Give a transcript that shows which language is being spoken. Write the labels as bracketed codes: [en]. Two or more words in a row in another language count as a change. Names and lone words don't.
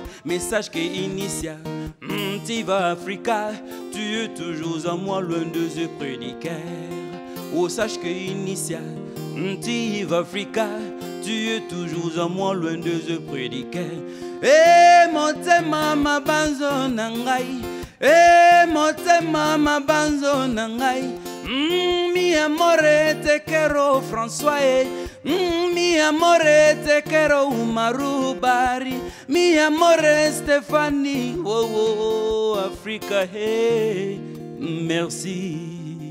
[fr] Mais sache que Initiative Africa, tu es toujours à moi, loin de ce prédicaire. Oh, sache que Initiative Africa, tu es toujours à moi, loin de ce prédicaire. [ln] Eh, motema ma banzo nangai. Eh, motema ma banzo nangai. [es] Mi amore te quiero François. Mi amore te quiero Umaru Bari. Mi amore Stéphanie. Oh, oh, oh, Africa, hey. Merci.